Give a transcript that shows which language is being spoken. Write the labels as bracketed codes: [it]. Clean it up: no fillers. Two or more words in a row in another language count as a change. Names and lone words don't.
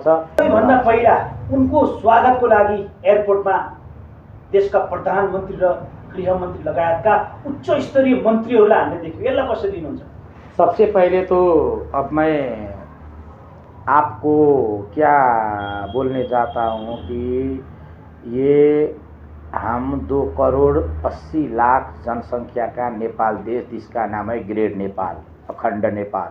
[ne] भन्दा पहिला उनको स्वागतको लागि एयरपोर्टमा देशका प्रधानमन्त्री र गृहमन्त्री लगायतका उच्च स्तरीय मन्त्रीहरूलाई हामीले देख्यौँ। यसलाई कसरी लिनुहुन्छ? [hi] सबसे पहले तो अब मैं आपको क्या बोलने चाहता हूँ कि ये हम 2,80,00,000 जनसंख्या का नेपाल देश, जिसका नाम है ग्रेट नेपाल, अखंड नेपाल।